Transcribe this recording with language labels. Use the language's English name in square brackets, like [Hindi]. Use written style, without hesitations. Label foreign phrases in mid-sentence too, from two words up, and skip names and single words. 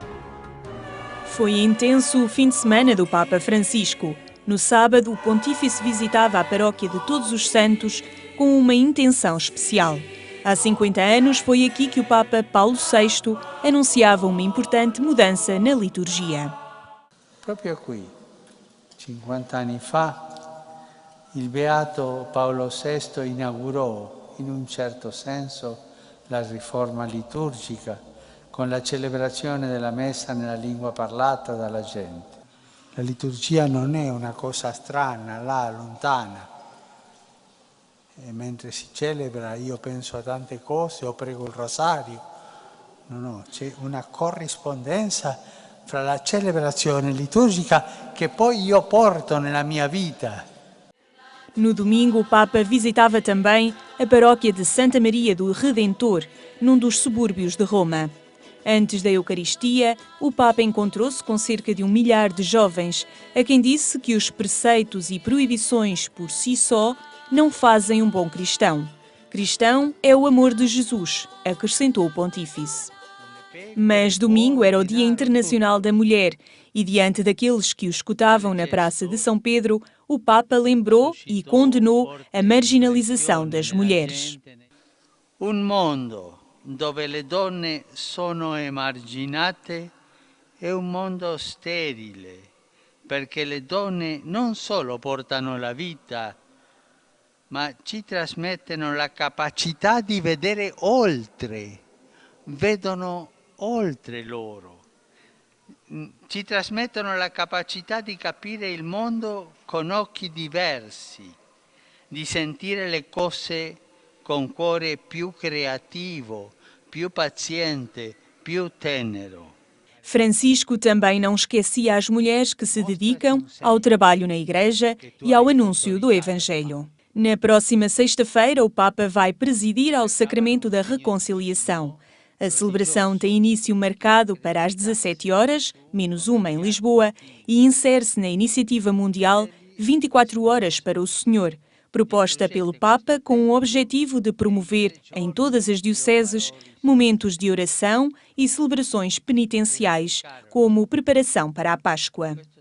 [Portuguese] Foi intenso o fim de semana do Papa Francisco. No sábado, o pontífice visitava a paróquia de Todos os Santos com uma intenção especial. Há 50 anos foi aqui que o Papa Paulo VI anunciava uma importante mudança na liturgia. [Italian] Proprio qui, 50 anni fa, il Beato Paolo VI inaugurò, in un certo senso, la riforma liturgica con la celebrazione della messa nella lingua parlata dalla gente. La liturgia non è una cosa strana, là, lontana. E mentre si celebra io penso a tante cose o prego il rosario. No, c'è una corrispondenza fra la celebrazione liturgica che poi io porto nella mia vita. [Portuguese] No domingo, o Papa visitava também a paróquia de Santa Maria do Redentor, num dos subúrbios de Roma. Antes da Eucaristia, o Papa encontrou-se com cerca de 1 milhar de jovens, a quem disse que os preceitos e proibições por si só não fazem um bom cristão. Cristão é o amor de Jesus, acrescentou o pontífice. Mas domingo era o Dia Internacional da Mulher e, diante daqueles que o escutavam na Praça de São Pedro, o Papa lembrou e condenou a marginalização das mulheres. [Italian] Un mondo dove le donne sono emarginate è un mondo sterile, perché le donne non solo portano la vita, ma ci trasmettono la capacità di vedere oltre, vedono oltre loro, ci trasmettono la capacità di capire il mondo con occhi diversi, di sentire le cose con cuore più creativo, più paziente, più tenero. [Portuguese] Francisco também não esquecia as mulheres que se dedicam ao trabalho na Igreja e ao anúncio do Evangelho. Na próxima sexta-feira, o Papa vai presidir ao Sacramento da Reconciliação. A celebração tem início marcado para as 17 horas, menos uma em Lisboa, e insere-se na iniciativa mundial 24 horas para o Senhor, proposta pelo Papa com o objetivo de promover em todas as dioceses momentos de oração e celebrações penitenciais, como preparação para a Páscoa.